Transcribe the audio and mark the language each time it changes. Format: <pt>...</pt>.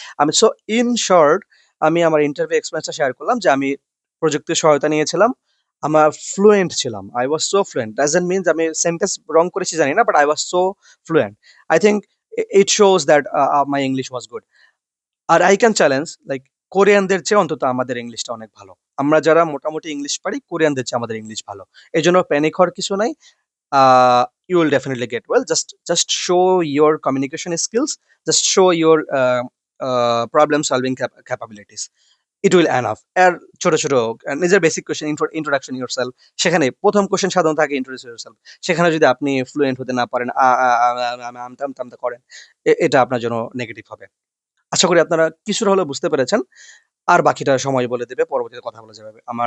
<bn>আমি so in short, আমি আমার ইন্টারভিউ এক্সপিরিয়েন্সটা শেয়ার করলাম যে আমি প্রযুক্তির সহায়তা নিয়েছিলাম, আমার ফ্লুয়েন্ট ছিলাম,</bn> <en>I was so fluent,</en> <bn>doesn't means আমি সেন্টেন্স রং করেছি জানি না, but I was so fluent.</bn> <en>I think it shows that my English was good. আর I can challenge, like</en> <bn>কোরিয়ানদের চেয়ে অন্তত আমাদের ইংলিশটা অনেক ভালো। আমরা যারা মোটামুটি ইংলিশ পারি, কোরিয়ানদের চেয়ে আমাদের ইংলিশ ভালো। এই জন্য প্যানিক হওয়ার কিছু নাই।</bn> <en>You will definitely get well. Just show your communication skills. Just show your problem solving capabilities. It will enough.</en> <bn>আর ছোট ছোট নিজের বেসিক কোয়েশ্চেন, ইন্ট্রোডাকশন ইউরসেলফ, সেখানে প্রথম কোয়েশ্চেন সাধারণত থাকে ইন্ট্রোডিউস ইউরসেলফ। সেখানে যদি আপনি ফ্লুয়েন্ট হতে না পারেন, আমতা আমতা আমতা করেন, এটা আপনার জন্য নেগেটিভ হবে। আশা করি আপনারা কিছুটা হলেও বুঝতে পেরেছেন। আর বাকিটা সময় বলে দেবে, পরবর্তীতে কথা বলা যাবে।</bn>